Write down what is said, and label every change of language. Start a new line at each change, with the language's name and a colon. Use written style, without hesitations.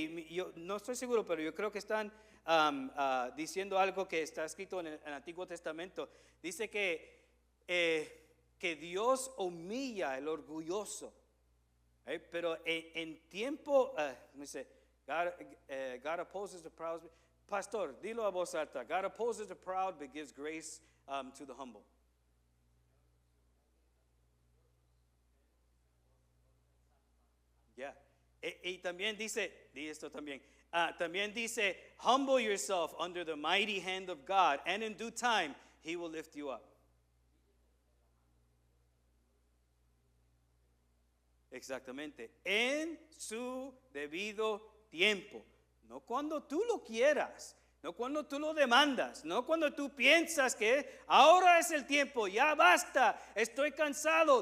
Spanish: Y yo no estoy seguro, pero yo creo que están diciendo algo que está escrito en el Antiguo Testamento. Dice que Dios humilla al orgulloso, pero en tiempo, dice,
English: God opposes the proud.
Spanish: Pastor, dilo a voz alta.
English: God opposes the proud, but gives grace to the humble. Yeah.
Spanish: Y también dice, di esto también. También dice,
English: humble yourself under the mighty hand of God, and in due time He will lift you up.
Spanish: Exactamente, en su debido tiempo, no cuando tú lo quieras, no cuando tú lo demandas, no cuando tú piensas que ahora es el tiempo, ya basta, estoy cansado.